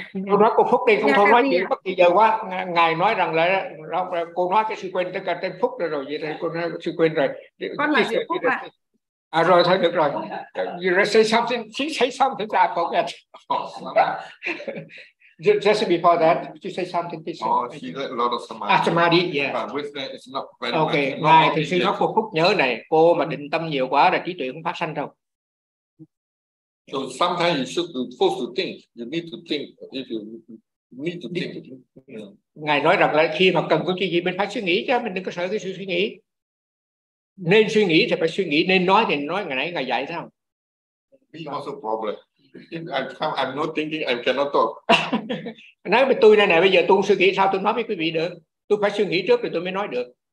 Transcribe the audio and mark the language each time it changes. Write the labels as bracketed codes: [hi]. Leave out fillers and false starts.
[vi] cô nói cô Phúc đi, không thôi nói chuyện bất kỳ giờ quá. Ngài nói rằng là cô nói cái sự quên tất cả tên Phúc rồi, vậy thì cô nói sự quên rồi. Con là Diệu Phúc ạ. À rồi thôi được rồi. [en] You say something, she say something, I forget. Just before that, could you say something, please? Oh, she got a lot of samadhi. Ah, samadhi, yeah. But with that, it's not very much. [vi] Okay, ngài thì suy nói cô Phúc nhớ này, cô mà định tâm nhiều quá là trí tuệ không phát sanh đâu. [en] So sometimes you should be forced to think. You need to think if you need to think. [vi] Ngài nói rằng là khi mà cần có cái gì mình phải suy nghĩ chứ, mình đừng có sợ cái sự suy nghĩ. Nên suy nghĩ thì phải suy nghĩ, nên nói thì nói. Ngày nãy ngài dạy sao? [en] Me also problem. I'm not thinking. I cannot talk. [vi] Nói với tôi này, bây giờ tôi suy nghĩ sao tôi nói với quý vị được? Tôi phải suy nghĩ trước thì tôi mới nói được.